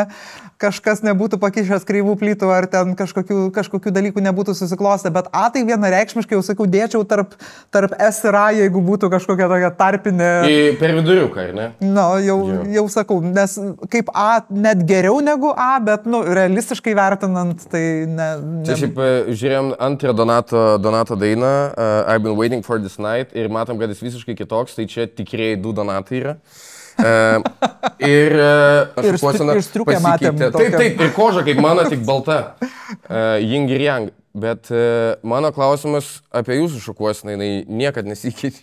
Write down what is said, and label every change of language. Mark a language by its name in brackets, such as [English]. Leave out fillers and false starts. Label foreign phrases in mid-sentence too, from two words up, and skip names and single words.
[Lithuanian] kažkas nebūtų pakišęs kreivų plytų ar ten kažkokių dalykų nebūtų susiklostę, bet A tai vienareikšmiškai, jau sakiau, dėčiau tarp S ir A, jeigu būtų kažkokia tokia tarpinė... Per viduriuką, ar ne? Jau sakau, nes kaip A net geriau negu A, bet, realistiškai vertinant, tai ne... Čia šiaip žiūrėjom antrą Donato dainą, [English] I've been waiting for this night, [Lithuanian] ir matom, kad jis visiškai kitoks, tai čia tikrieji 2 Donatai yra. Ir striukę matėm. Taip, ir koža kaip mano, tik balta. Ying ir yang. Bet mano klausimas apie jūsų šukuosiną, jinai niekad nesikeičia.